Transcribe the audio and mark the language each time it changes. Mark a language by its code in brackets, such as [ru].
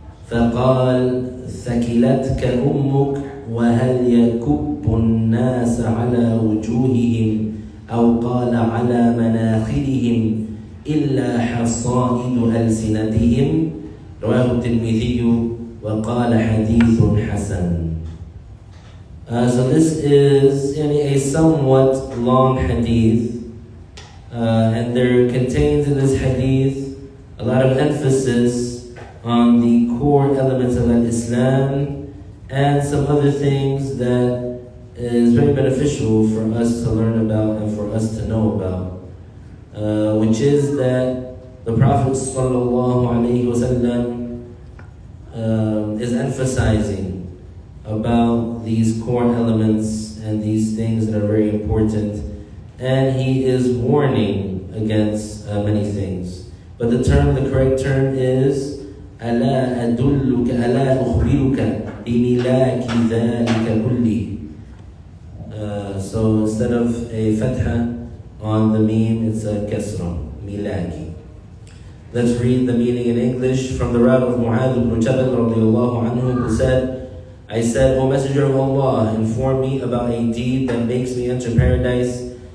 [ar] فقال: ثكلتك أمك، وهل يكب الناس على وجوههم أو قال على مناخرهم إلا حصائد ألسنتهم؟ رواه الترمذي وقال حديث حسن. [en] So this is a somewhat long hadith, and there contains in this hadith a lot of emphasis on the core elements of Islam and some other things that is very beneficial for us to learn about and for us to know about, which is that the Prophet ﷺ is emphasizing about these core elements and these things that are very important, and he is warning against many things. But the correct term is [ar] ألا أدلك ألا أخبرك بملاك ذلك كله. [en] So instead of a fatha on the meme, it's a kasra, milaki. Let's read the meaning in English from the Rav of Mu'adh ibn Jabal radiallahu anhu, who said, I said, O Messenger of Allah, inform me about a deed that makes me enter paradise